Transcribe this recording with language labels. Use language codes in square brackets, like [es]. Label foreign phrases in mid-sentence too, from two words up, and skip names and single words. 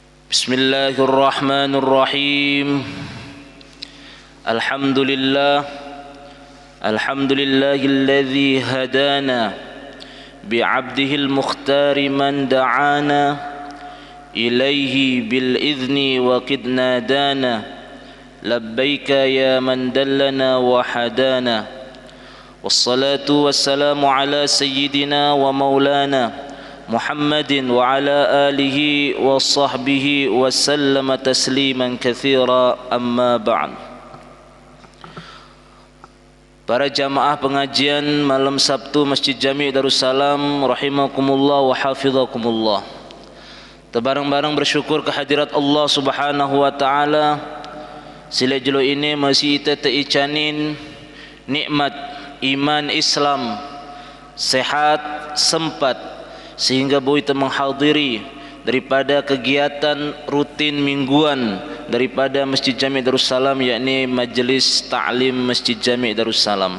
[ar] بسم الله الرحمن الرحيم. الحمد لله الذي هدانا بعبده المختار من دعانا إليه بالإذن وقد نادانا لبيك يا من دلنا وهدانا والصلاة والسلام على سيدنا ومولانا محمد وعلى آله وصحبه وسلم تسليما كثيرا، أما بعد. [id] Para jamaah pengajian malam Sabtu Masjid Jami' Darussalam [ar] رحمكم الله وحفظكم الله. [id] Terbareng-bareng bersyukur kehadirat Allah [ar] سبحانه وتعالى. [id] Sila jelo ini masih kita teicanin nikmat iman Islam, sehat sempat sehingga boleh menghadiri daripada kegiatan rutin mingguan daripada Masjid Jami' Darussalam, yakni Majlis Ta'lim Masjid Jami' Darussalam.